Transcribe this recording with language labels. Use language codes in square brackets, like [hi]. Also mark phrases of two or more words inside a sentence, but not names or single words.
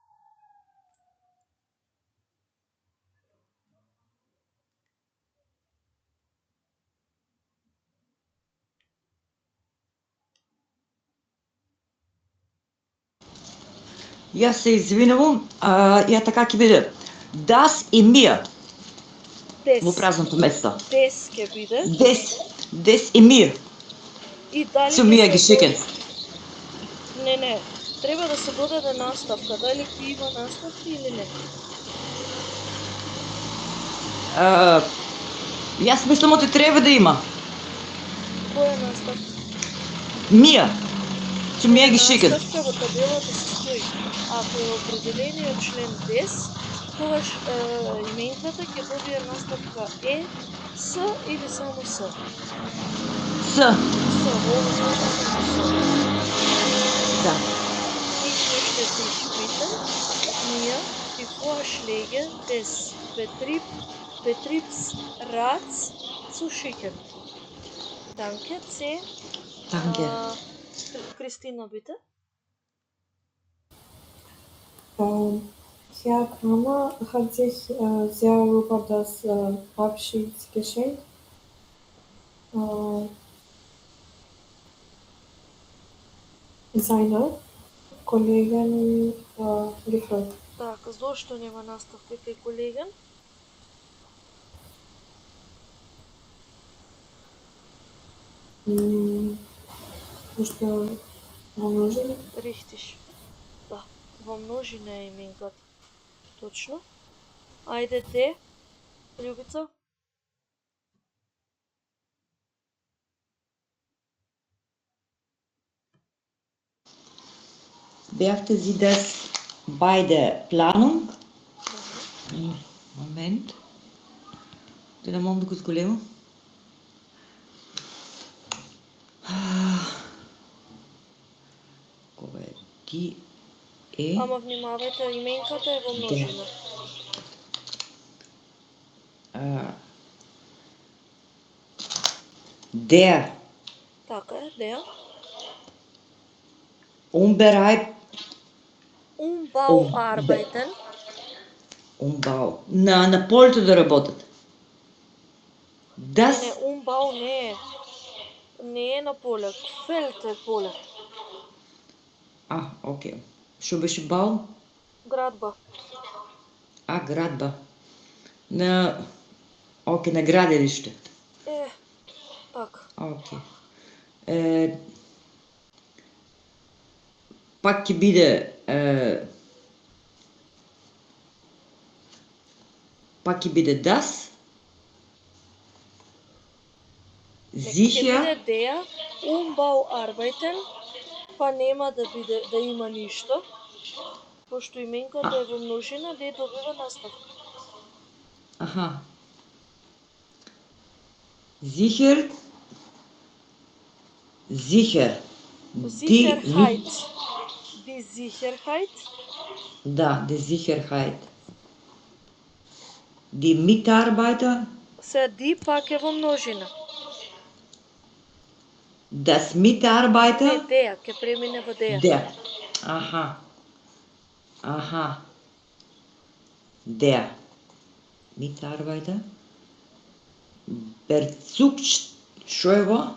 [mk] Јас се извинувам, ја така ќе биде. [de] Das и mir. Des. [mk] Во празното место. Des ќе биде. [de] Des и mir. [mk] И дали [de] Zu mir geschicken. [mk] Не. Треба да се додаде наставка. Дали ќе има наставка или не? Јас мислам оти треба да има. Која наставка? [de] Mir. Zu mir geschicken. [mk] Наставка во табелата се стои. Ако е определениот член des, тогаш именката ќе добие наставка е, с или само с. С. С, во овој случај само с. Да. [de] Ich möchte dich bitten, mir die Vorschläge des Betriebsrats zu schicken. Danke, C. Danke. Christina, bitte. Herr Kramer hat sich sehr über das Abschiedsgeschenk seiner Kollegin gefreut. [mk] Така, зошто нема наставка кај колеген? Пошто во множина? [de] Richtig. [mk] Да, во множина е именката. Точно. Ајде, Д. Љубица. [de] Beachten Sie das bei der Planung? Moment. [mk] Те да мога да го зголемо. Кога е ти е? Ама внимавајте, именката е во множина. [de] Der. [mk] Така е, [de] der. Umbauarbeiten. Umbau. [mk] На полето да работят. [de] Das. [mk] Не, umbau не е. Не е на поле. Фелд е поле. окей. Што беше бал? Градба. Градба. На граделиште. Така. Окей. Пак ќе биде das. Ќе [de] Sicher. биде der Umbau arbeiten, [mk] па нема да има ништо. Пошто именката е во множина, де добива наставка. [de] Sicher. Sicherheit. Die Sicherheit. Да, die Sicherheit. Die Mitarbeiter. [mk] Die пак е во множина. [de] Das Mitarbeiter. [mk] Не, der, ќе премине во der. [de] Der. Der Mitarbeiter. [mk] Што е во?